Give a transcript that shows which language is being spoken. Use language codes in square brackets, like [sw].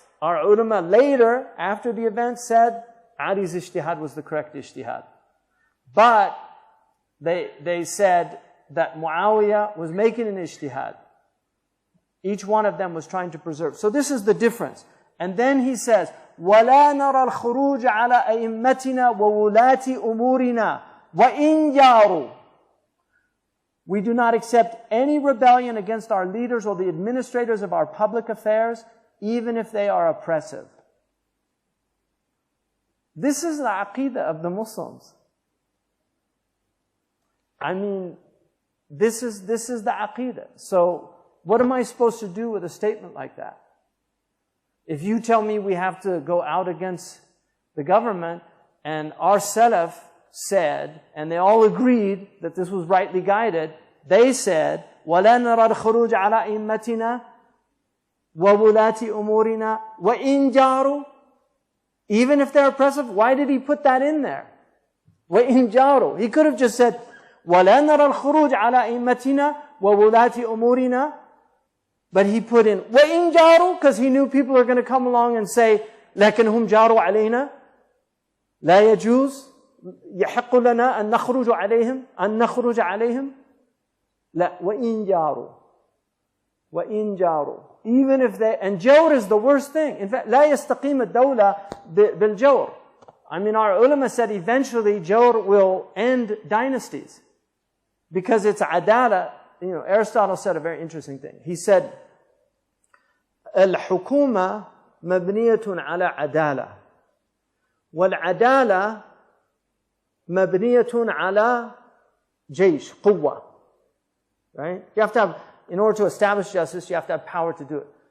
[en] Our ulama later, after the event, said Ali's ijtihad was the correct ijtihad. But they said that Muawiyah was making an ijtihad. Each one of them was trying to preserve. So this is the difference. And then he says, [ar] وَلَا نَرَى الْخُرُوجَ عَلَىٰ أَئِمَّتِنَا وَوُلَاةِ أُمُورِنَا وَإِنْ جَارُوا. [en] We do not accept any rebellion against our leaders or the administrators of our public affairs, even if they are oppressive. This is the aqidah of the Muslims. I mean, this is the aqidah. So, what am I supposed to do with a statement like that? If you tell me we have to go out against the government, and our Salaf said, and they all agreed that this was rightly guided, they said, [ar] وَلَا نَرَى الْخُرُوجَ عَلَىٰ أَئِمَّتِنَا وَوُلَاةِ أُمُورِنَا وَإِنْ جَارُوا. [en] Even if they're oppressive, why did he put that in there? [ar] وَإِنْ جَارُوا. [en] He could have just said, [ar] وَلَا نَرَى الْخُرُوجَ عَلَىٰ أَئِمَّتِنَا وَوُلَاةِ أُمُورِنَا. [en] But he put in [ar] وَإِنْ جَارُوا [en] because he knew people are going to come along and say, [ar] لَكِنْهُمْ جَارُوا عَلَيْنَا لَا يَجُوزُ يَحِقُّ لَنَا أَن نَخْرُجَ عَلَيْهِمْ. لا وَإِنْ جَارُوا. وَإِنْ جَارُوا. [en] Even if they, and jawr is the worst thing. In fact, [ar] لا يستقيم الدولة بالجور. [en] I mean, our ulama said eventually jawr will end dynasties. Because it's adala. You know, Aristotle said a very interesting thing. He said, [ar] الحكومة مبنية على عدالة. والعدالة مبنية على جيش قوة. [en] Right? You have to have, in order to establish justice, you have to have power to do it.